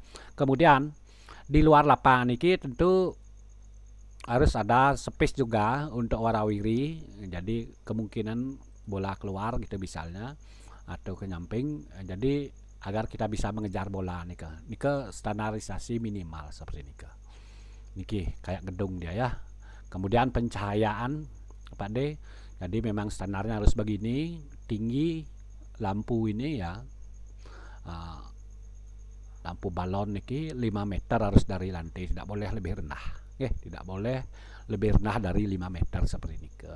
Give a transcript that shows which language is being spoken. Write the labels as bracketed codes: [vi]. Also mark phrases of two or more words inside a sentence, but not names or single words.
[id] Kemudian di luar lapangan niki tentu harus ada space juga untuk warawiri. Jadi kemungkinan bola keluar gitu misalnya atau ke nyamping. Jadi agar kita bisa mengejar bola nika. Nika standarisasi minimal seperti nika. Niki kayak gedung dia ya. Kemudian pencahayaan Pak D. Jadi memang standarnya harus begini, tinggi lampu ini ya. Lampu balon niki 5 meter harus dari lantai, tidak boleh lebih rendah. Tidak boleh lebih rendah dari 5 meter seperti nika.